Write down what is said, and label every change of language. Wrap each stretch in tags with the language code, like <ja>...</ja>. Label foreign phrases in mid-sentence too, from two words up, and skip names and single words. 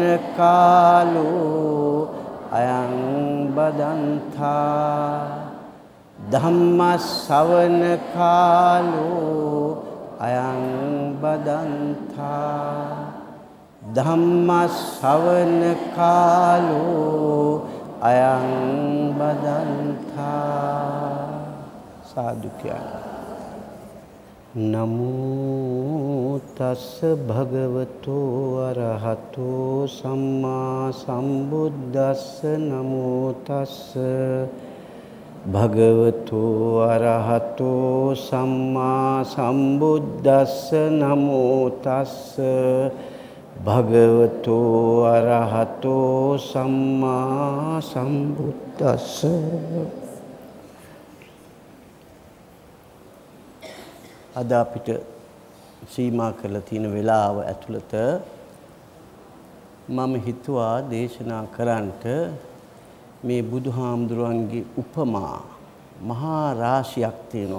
<pi>කාලෝ අයං බදන්තා ධම්ම ශ්‍රවණ කාලෝ අයං බදන්තා ධම්ම ශ්‍රවණ කාලෝ අයං බදන්තා සාදු කියනවා. නමෝ තස්ස භගවතෝ අරහතෝ සම්මා සම්බුද්දස්ස නමෝ තස්ස භගවතෝ අරහතෝ සම්මා සම්බුද්දස්ස නමෝ තස්ස භගවතෝ අරහතෝ සම්මා සම්බුද්දස්ස.</pi> <si>අද අපිට සීමා කරලා තියෙන වෙලාව ඇතුළත මම හිතුවා දේශනා කරන්නට මේ බුදුහාමුදුරන්ගේ උපමා මහා රාශියක් තියෙනවා.</si>